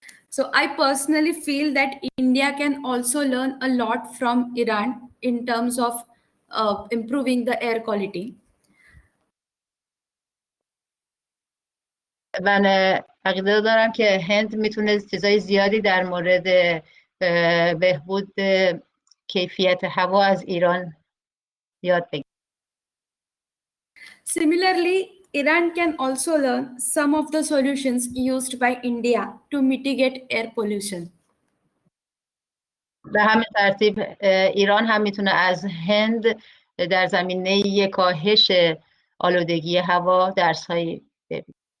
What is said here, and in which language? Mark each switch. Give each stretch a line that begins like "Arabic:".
English: So I personally feel that India can also learn a lot from Iran in terms of improving the air quality.
Persian: من عقیده دارم که هند میتونه چیزای زیادی در مورد بهبود کیفیت هوا از ایران یاد بگیره.
English: Similarly, Iran can also learn some of the solutions used by India to mitigate air pollution.
Persian: به همین ترتیب ایران هم میتونه از هند در زمینه کاهش آلودگی هوا درس‌هایی ببینه.